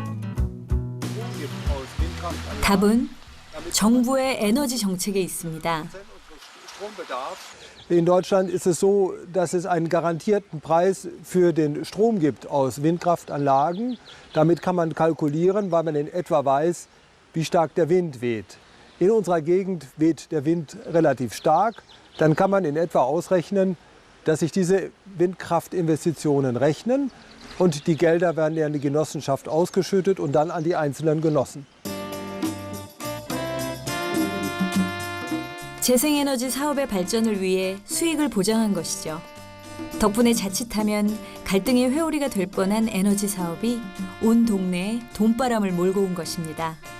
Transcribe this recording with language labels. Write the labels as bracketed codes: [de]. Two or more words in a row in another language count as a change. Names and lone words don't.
[ko] 답은 정부의 에너지 정책에 있습니다. [de] In Deutschland ist es so, dass es einen garantierten Preis für den Strom gibt aus Windkraftanlagen. Damit kann man kalkulieren, weil man in etwa weiß, wie stark der Wind weht. In unserer Gegend weht der Wind relativ stark. Dann kann man in etwa ausrechnen, dass sich diese Windkraftinvestitionen rechnen und die Gelder werden ja an die Genossenschaft ausgeschüttet und dann an die einzelnen Genossen. [ko] 재생에너지 사업의 발전을 위해 수익을 보장한 것이죠. 덕분에 자칫하면 갈등의 회오리가 될 뻔한 에너지 사업이 온 동네에 돈바람을 몰고 온 것입니다.